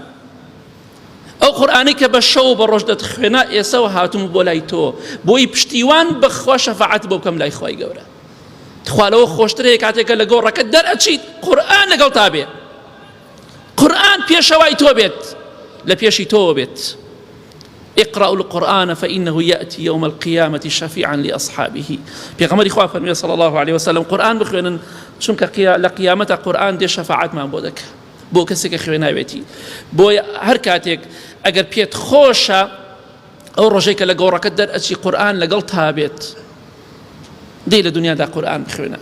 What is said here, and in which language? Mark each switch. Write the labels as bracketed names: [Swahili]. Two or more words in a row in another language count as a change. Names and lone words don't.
[Central Kurdish] ئەو قورئانی کە بە شەو بە ڕۆژ دەتخوێنە ئێسەوە هاتووم بۆ لای تۆ بۆی پشتیوان بەخوا شەفاعەت بۆ بکەم لای خوای گەورە. تخوالەوە خۆشترەیە کاتێکە لە گۆڕەکە دەرئەچیت قورئان لەگەڵ تا بێ، قورئان پێشەوای تۆ بێت، لە پێشی تۆ بێت. [Arabic] اقرأوا القرآن فإنه يأتي يوم القيامة شفيعا لأصحابه. [Central Kurdish] پێغەمبەری خوا فەرمێ [Arabic] صلی الله عليه وسلم [Central Kurdish] قورئان بخوێنن چونکە لە قیامەتە قورئان دێ شەفاعەتمان بۆ دەکات بۆ کەسێک کە خوێناوێتی. بۆیە هەر کاتێک ئەگەر پێت خۆشە ئەو ڕۆژەی کە لە گۆڕەکەت دەرئەچی قورئان لەگەڵ تا بێت، دێ لە دنیادا قورئان بخوێنە.